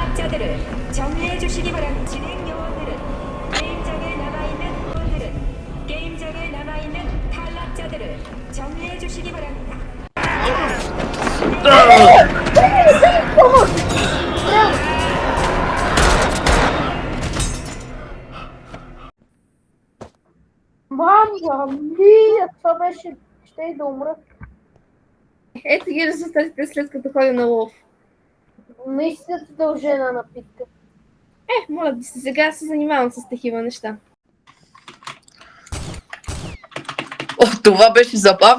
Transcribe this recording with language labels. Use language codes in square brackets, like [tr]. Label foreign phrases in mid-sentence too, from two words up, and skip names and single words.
[ko] 탈락자들을 정리해 주시기 바랍니다. 진행 요원들은 게임장에 남아있는 요원들은 게임장에 남아있는 탈락자들을 정리해 주시기 바랍니다. [it] Mamma mia, [bg] това беше... Ще и да умра. Ето ги резултатите след като ходя на лов. Наистина ти дължа една напитка. Моля да се, сега се занимавам с такива неща. О, това беше забавно.